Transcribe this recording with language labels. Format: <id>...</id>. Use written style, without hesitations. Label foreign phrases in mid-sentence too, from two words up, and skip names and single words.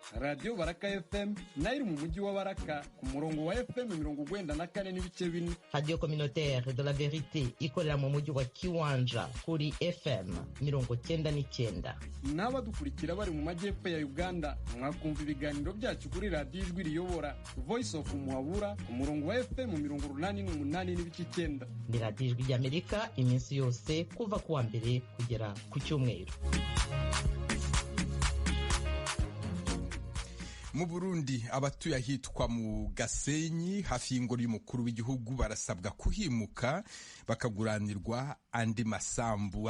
<rw>Radio Baraka FM nayo mu mujyi wa Baraka ku murongo wa FM 94.4, Radio Communautaire de la Vérité ikorera mu mujyi wa Kiwanja kuri FM 90 90.9. n'abadukurikira bari mu majyepfo ya Uganda mwakumva ibiganiro byacu kuri radiyo ijwi riyobora Voice of Muhabura ku murongo wa FM 88.9. Ni radiyo ijwi ry'Amerika iminsi yose kuva kuwa mbere kugera ku cyumweru. Mu Burundi abatuye ahitwa mu Gasenyi hafi y'ingoro y'umukuru w'igihugu barasabwa kuhimuka bakaguranirwa andi masambu.</rw>